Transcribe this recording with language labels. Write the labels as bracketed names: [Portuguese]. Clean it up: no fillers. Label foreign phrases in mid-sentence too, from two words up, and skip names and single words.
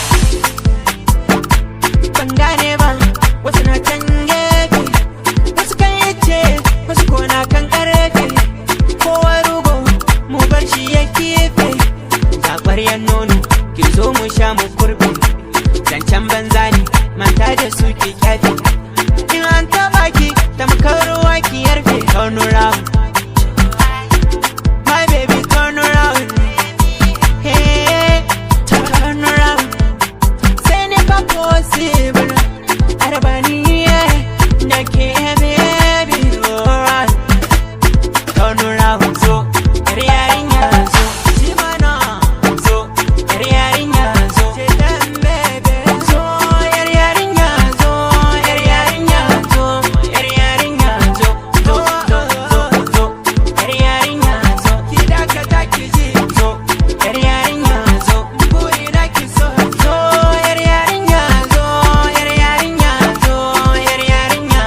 [Hausa] ban gane ba wasu na can gefe wasu kan yace wasu kona kan karfe kowa rugo mu bar shi ya kefe zaɓaryan nono ki zo mu sha mu kurbe zancen banza ne manta da su ki kyafe in an taba ki tamkar ruwa ki yarfe [English] turn around my baby turn around hey turn around [Hausa] say ne pa possible arabani na ke [English] baby alright turn around so [Hausa] yarinya zo jimana zo yarinya zo baby zo yarinya zo yarinya zo yarinya zo zo yarinya zo kidaka takiji zo yarinya zo buri na kiso zo yarinya zo yarinya zo yarinya